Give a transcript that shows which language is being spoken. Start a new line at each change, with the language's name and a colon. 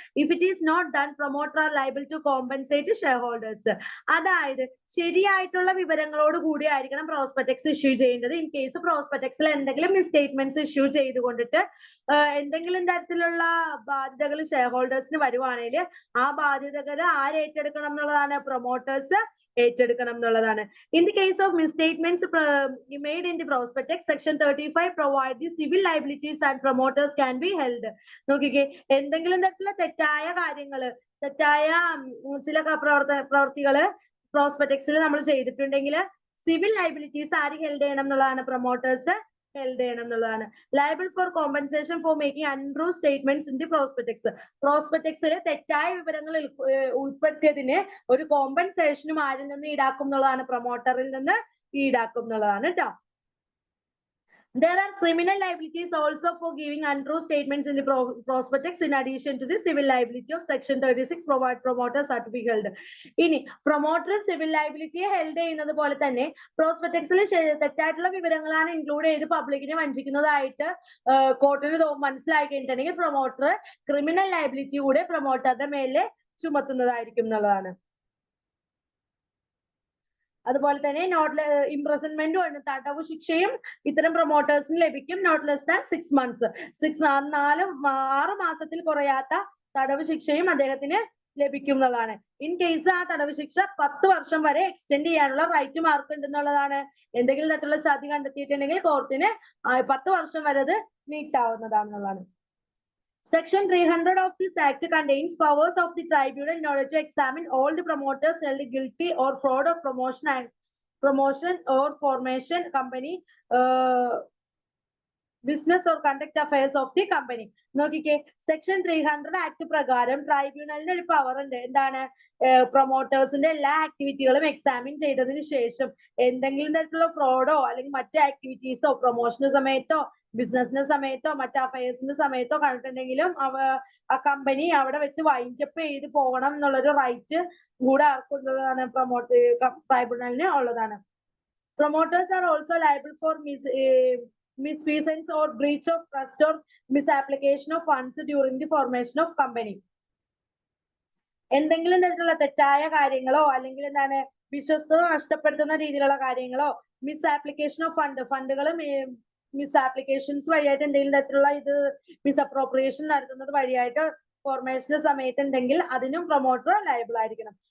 English: If it is not done, promoter are liable to compensate shareholders.
Malayalam: അതായത് ശരിയായിട്ടുള്ള വിവരങ്ങളോട് കൂടി ആയിരിക്കണം പ്രോസ്പെക്ടക്സ് ഇഷ്യൂ ചെയ്യേണ്ടത്. ഇൻ കേസ് പ്രോസ്പെക്ടക്സിൽ എന്തെങ്കിലും മിസ്സ്റ്റേറ്റ്മെന്റ്സ് ഇഷ്യൂ ചെയ്തുകൊണ്ടിട്ട് എന്തെങ്കിലും തരത്തിലുള്ള ബാധ്യതകൾ ഷെയർ ഹോൾഡേഴ്സിന് വരുവാണെങ്കിൽ ആ ബാധ്യതകൾ ആര് ഏറ്റെടുക്കണം എന്നുള്ളതാണ്? പ്രൊമോട്ടേഴ്സ് ഏറ്റെടുക്കണം എന്നുള്ളതാണ്.
English: In the case of misstatements made in the prospectus section 35 provide the civil liabilities and promoters can be held.
Malayalam: നോക്കിക്കേ, എന്തെങ്കിലും തരത്തിലുള്ള തെറ്റായ കാര്യങ്ങള്, തെറ്റായ ചില പ്രവർത്തികള് പ്രോസ്പെക്ടക്സിൽ നമ്മൾ ചെയ്തിട്ടുണ്ടെങ്കിൽ സിവിൽ ലയബിലിറ്റീസ് ആര് ഹെൽഡ് ചെയ്യണം എന്നുള്ളതാണ്? പ്രൊമോട്ടേഴ്സ് ഹെൽഡ് ചെയ്യണം എന്നുള്ളതാണ്.
English: Liable for compensation for making untrue statements in the prospectus.
Malayalam: പ്രോസ്പെക്ടക്സിൽ തെറ്റായ വിവരങ്ങൾ ഉൾപ്പെടുത്തിയതിന് ഒരു കോമ്പൻസേഷനും ആരിൽ നിന്ന് ഈടാക്കും എന്നുള്ളതാണ്? പ്രൊമോട്ടറിൽ നിന്ന് ഈടാക്കും എന്നുള്ളതാണ് കേട്ടോ.
English: There are criminal liabilities also for giving untrue statements in the prospectus in addition to the civil liability of section 36 provide promoters are to be held.
Malayalam: ഇനി പ്രൊമോട്ടർ സിവിൽ ലയബിലിറ്റിയെ ഹെൽഡ് ചെയ്യുന്നത് പോലെ തന്നെ പ്രോസ്പെക്ടക്സിൽ തെറ്റായിട്ടുള്ള വിവരങ്ങളാണ് ഇൻക്ലൂഡ് ചെയ്ത് പബ്ലിക്കിനെ വഞ്ചിക്കുന്നതായിട്ട് കോർട്ടിന് മനസ്സിലാക്കി കഴിഞ്ഞിട്ടുണ്ടെങ്കിൽ പ്രൊമോട്ടർ ക്രിമിനൽ ലയബിലിറ്റി കൂടെ പ്രൊമോട്ടറുടെ മേലെ ചുമത്തുന്നതായിരിക്കും എന്നുള്ളതാണ്. അതുപോലെ തന്നെ ഇംപ്രസൺമെന്റും ആണ്, തടവ് ശിക്ഷയും ഇത്തരം പ്രൊമോട്ടേഴ്സിന് ലഭിക്കും.
English: Not less than 6 months.
Malayalam: 6 മാസത്തിൽ കുറയാത്ത തടവ് ശിക്ഷയും അദ്ദേഹത്തിന് ലഭിക്കും എന്നുള്ളതാണ്. ഇൻ കേസ് ആ തടവ് ശിക്ഷ 10 വർഷം വരെ എക്സ്റ്റെൻഡ് ചെയ്യാനുള്ള റൈറ്റ് മാർക്ക് ഉണ്ടെന്നുള്ളതാണ്. എന്തെങ്കിലും തരത്തിലുള്ള ചതി കണ്ടെത്തിയിട്ടുണ്ടെങ്കിൽ കോർട്ടിന് 10 വർഷം വരെ അത് നീട്ടാവുന്നതാണെന്നുള്ളതാണ്.
English: Section 300 of this Act contains powers of the tribunal in order to examine all the promoters held guilty or fraud of promotion or formation company business or conduct affairs of the company.
Malayalam: നോക്കിക്കേ, section 300 act പ്രകാരം ട്രൈബ്യൂണലിന് ഒരു power ഉണ്ട്. എന്താണ്? പ്രൊമോട്ടേഴ്സിന്റെ എല്ലാ ആക്ടിവിറ്റികളും examine ചെയ്തതിന് ശേഷം എന്തെങ്കിലും തരത്തിലുള്ള ഫ്രോഡോ അല്ലെങ്കിൽ മറ്റു ആക്ടിവിറ്റീസോ പ്രൊമോഷന് സമയത്തോ ബിസിനസിന്റെ സമയത്തോ മറ്റു അഫയേഴ്സിന്റെ സമയത്തോ കണ്ടിട്ടുണ്ടെങ്കിലും ആ കമ്പനി അവിടെ വെച്ച് വൈൻഡപ്പ് ചെയ്ത് പോകണം എന്നുള്ളൊരു റൈറ്റ് കൂടെ ആർക്കുള്ളതാണ്? ട്രൈബ്യൂണലിന് ഉള്ളതാണ്.
English: Promoters are also liable for misfeasance or breach of trust or misapplication of funds during the formation of company.
Malayalam: എന്തെങ്കിലും തരത്തിലുള്ള തെറ്റായ കാര്യങ്ങളോ അല്ലെങ്കിൽ എന്താണ് വിശ്വസ്തത നഷ്ടപ്പെടുത്തുന്ന രീതിയിലുള്ള കാര്യങ്ങളോ മിസ്ആപ്ലിക്കേഷൻ ഓഫ് ഫണ്ടുകളും മിസ്ആപ്ലിക്കേഷൻസ് വഴിയായിട്ട് എന്തെങ്കിലും തരത്തിലുള്ള മിസ്അപ്രോപ്രിയേഷൻ നടത്തുന്നത് വഴിയായിട്ട് ഫോർമേഷന്റെ സമയത്ത് ഉണ്ടെങ്കിൽ അതിനും പ്രൊമോട്ടർ ലയബിൾ ആയിരിക്കണം.